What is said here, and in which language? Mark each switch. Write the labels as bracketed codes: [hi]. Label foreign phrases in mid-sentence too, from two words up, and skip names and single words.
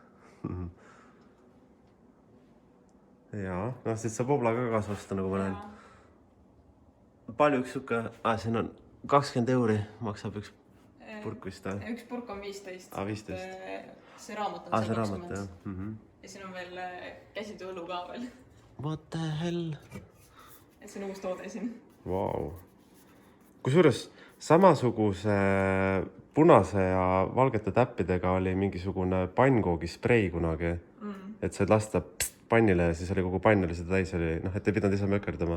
[et] Jaa, noh, siit saab obla ka kaasa osta, nagu ma näen. Palju üks suke, siin on 20 € maksab üks purk vist, Üks purk on 15. 15. See raamat on see raamat, jah. Ja siin on veel käsitööõlu ka veel. [en] What the hell? [et] Et see on uus toode siin. Vau. Kusjuures samasuguse punase ja valgete täppidega oli mingisugune pannkoogisprei kunagi. Et said lasta pannile ja siis oli kogu pann oli seda täis oli, noh, et ei pidanud ise mökerdama.